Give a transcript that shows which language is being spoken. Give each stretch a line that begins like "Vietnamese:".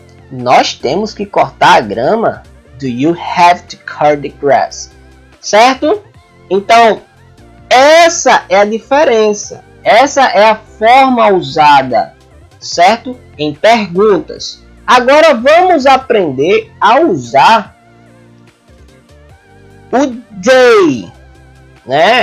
Portuguese: Nós temos que cortar a grama?
English: Do you have to cut the grass?
Portuguese: Certo? Então, essa é a diferença. Essa é a forma usada, certo? Em perguntas. Agora vamos aprender a usar o they, né?